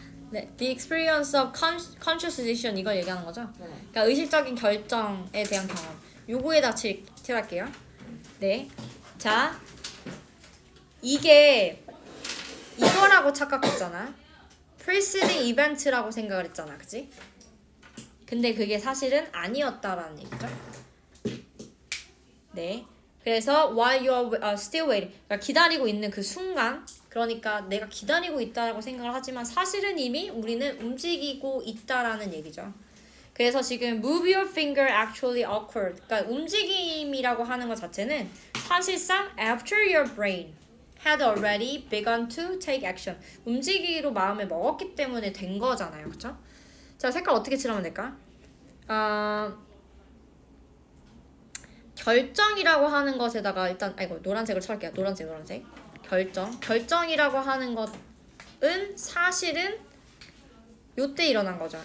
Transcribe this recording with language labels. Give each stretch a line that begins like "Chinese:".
English: 네, the experience of conscious decision
Korean: 이걸 얘기하는 거죠. 네. 그러니까 의식적인 결정에 대한 경험. 요거에다 칠할게요. 네, 자 이게 이거라고 착각했잖아. preceding event라고 생각을 했잖아, 그치? 근데 그게 사실은 아니었다라는 얘기죠. 네. 그래서
English: while you're still waiting,
Korean: 그러니까 기다리고 있는 그 순간, 그러니까 내가 기다리고 있다라고 생각을 하지만 사실은 이미 우리는 움직이고 있다라는 얘기죠. 그래서 지금
English: move your finger actually occurred.
Korean: 그러니까 움직임이라고 하는 것 자체는 사실상
English: after your brain had already begun to take action.
Korean: 움직이기로 마음을 먹었기 때문에 된 거잖아요, 그렇죠? 자, 색깔 어떻게 칠하면 될까? 결정이라고 하는 것에다가 일단 노란색을 칠할게요. 노란색. 결정이라고 하는 것은 사실은 요때 일어난 거죠.